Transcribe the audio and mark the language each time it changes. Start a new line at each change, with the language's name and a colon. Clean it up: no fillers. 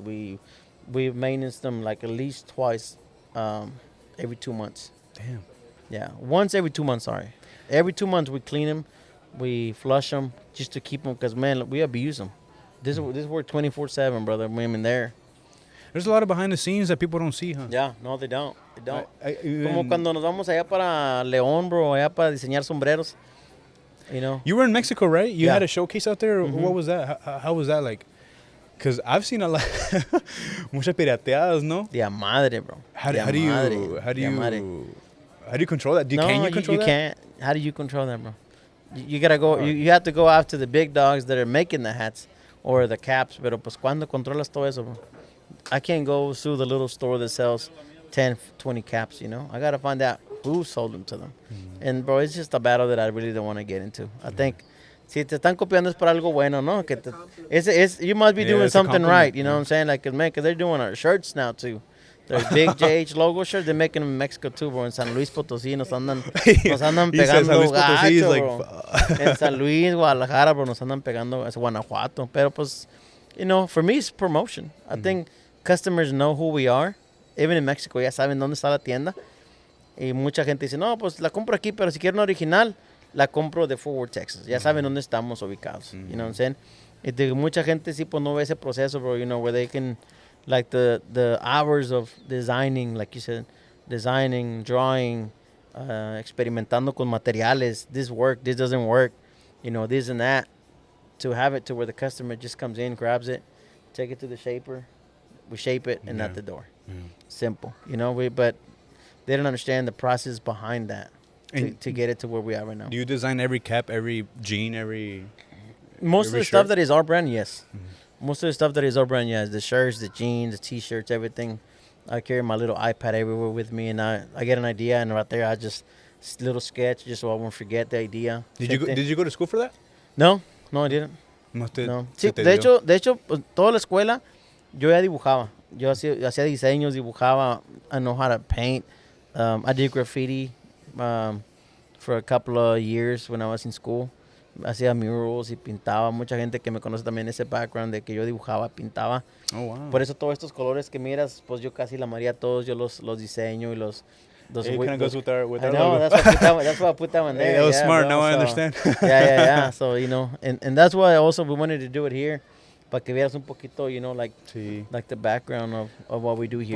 English: We maintenance them like at least twice, every 2 months. Damn. Yeah, once every 2 months. Sorry, every 2 months we clean them. We flush them just to keep them, because man, we abuse them. This work 24/7, brother. Women there. There's a lot of behind the scenes that people don't see, huh? Yeah, no, they don't. They don't.
Spanish: Como cuando nos vamos allá para León, bro, allá para diseñar sombreros.
English: You were in Mexico, right? You Yeah. had a showcase out there. What was that? How was that like? Because I've seen a lot,
Spanish: muchas pirateadas, no? De madre, bro.
English: How do you control that? Can you control that? You can't. How do you control that, bro? You gotta go. You have to go after the big dogs that are making the hats or the caps.
Spanish: Pero pues cuando controlas todo eso, bro?
English: I can't go through the little store that sells 10, 20 caps. I gotta find out who sold them to them. And bro, it's just a battle that I really don't want to get into. I think
Spanish: si te están copiando es por algo bueno, ¿no?
English: Que you must be doing something right. You know what I'm saying? Like, man, because they're doing our shirts now too. They're big JH logo shirts. They're making them in Mexico too, bro.
Spanish: En San Luis Potosí nos andan pegando gacho, bro. En San Luis, Guadalajara, bro, nos andan pegando. Es Guanajuato. Pero pues,
English: for me, it's promotion. I think customers know who we are. Even in Mexico,
Spanish: ya saben dónde está la tienda. Y mucha gente dice, no, pues la compro aquí, pero si quiero una original, la compro de Fort Worth, Texas. Ya saben dónde estamos ubicados.
English: You know what I'm saying?
Spanish: Y mucha gente sí, pues no ve ese proceso, bro,
English: where they can, like the hours of designing, like you said, designing, drawing,
Spanish: experimentando con materiales,
English: this doesn't work, this and that, to have it to where the customer just comes in, grabs it, take it to the shaper, we shape it, and out the door. Simple, but they don't understand the process behind that to get it to where we are right now. Do you design every cap, every jean, every... Most of the stuff that is our brand, yes. Most of the stuff that is our brand, yes. The shirts, the jeans, the T-shirts, everything. I carry my little iPad everywhere with me, and I get an idea, and right there I just little sketch just so I won't forget the idea. Did you go to school for that? No, I didn't. No.
Spanish: Sí, de hecho, pues, toda la escuela yo ya dibujaba. Yo hacía diseños, dibujaba.
English: I know how to paint. I did graffiti for a couple of years when I was in school.
Spanish: Hacía murals y pintaba. Mucha gente que me conoce también ese background de que yo dibujaba, pintaba.
English: Oh, wow.
Spanish: Por eso todos estos colores que miras, pues yo casi la mayoría todos yo los diseño y los
English: it kind of goes with our I know, logo. That's why I put that one there. Hey, that was smart. now I understand. Yeah. So, and that's why also we wanted to do it here.
Spanish: Para que vieras un poquito, Sí.
English: like the background of what we do here.